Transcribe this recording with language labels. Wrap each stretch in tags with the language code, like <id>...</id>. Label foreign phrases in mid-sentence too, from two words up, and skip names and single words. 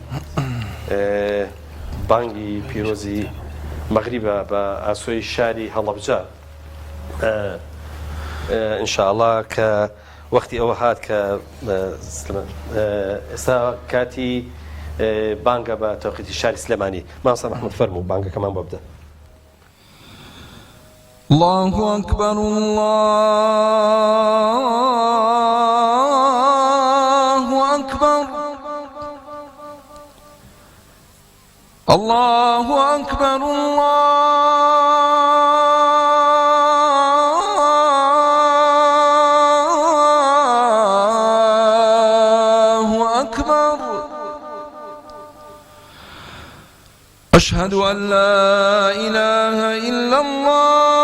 <ckb>بانگی پیرۆزی مەغریبە بە ئاسۆی شاری هەڵەبجە ئینشاءڵڵا کە وەختی ئەوە هات کە ئێستا کاتی بانگە بە تەوقیتی شاری سلێمانی مامۆستا محمود فەرموو بانگەکەمان بۆ بدە</ckb> <ar>الله أكبر الله أكبر الله أكبر الله أكبر أشهد أن لا إله إلا الله</ar>